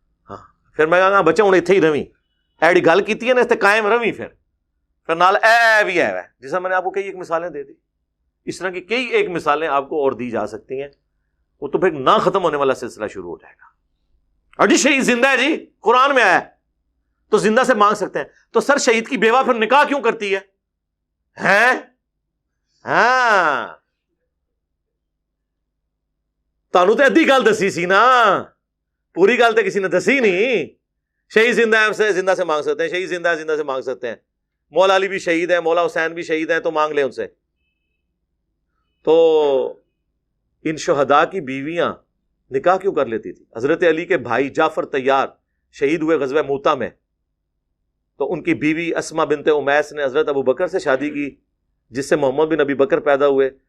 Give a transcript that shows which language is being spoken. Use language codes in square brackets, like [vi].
[ur] ہاں پھر میں کہا گا بچہ ہوں اتنے ہی رویں، [pa] ایڈی گل کی ہے نا اس تے قائم رویں، [ur] پھر نال اے بھی ہے جیسا میں نے آپ کو کئی ایک مثالیں دے دی. اس طرح کی کئی ایک مثالیں آپ کو اور دی جا سکتی ہیں. وہ تو پھر نہ ختم ہونے والا سلسلہ شروع ہو جائے گا. اور جی شہید زندہ ہے، جی قرآن میں آیا ہے تو زندہ سے مانگ سکتے ہیں. تو سر شہید کی بیوہ پھر نکاح کیوں کرتی ہے؟ [pa] ہاں تانوں تے ادھی گل دسی سی نا، پوری گل تے کسی نے دسی نہیں. [ur] شہید زندہ ہے زندہ سے مانگ سکتے ہیں، شہید زندہ ہے زندہ سے مانگ سکتے ہیں. مولا علی بھی شہید ہے، مولا حسین بھی شہید ہیں، تو مانگ لیں ان سے. تو ان شہداء کی بیویاں نکاح کیوں کر لیتی تھی؟ حضرت علی کے بھائی جعفر طیار شہید ہوئے غزوہ موتہ میں، تو ان کی بیوی اسما بنت امیس نے حضرت ابو بکر سے شادی کی، جس سے محمد بن ابی بکر پیدا ہوئے.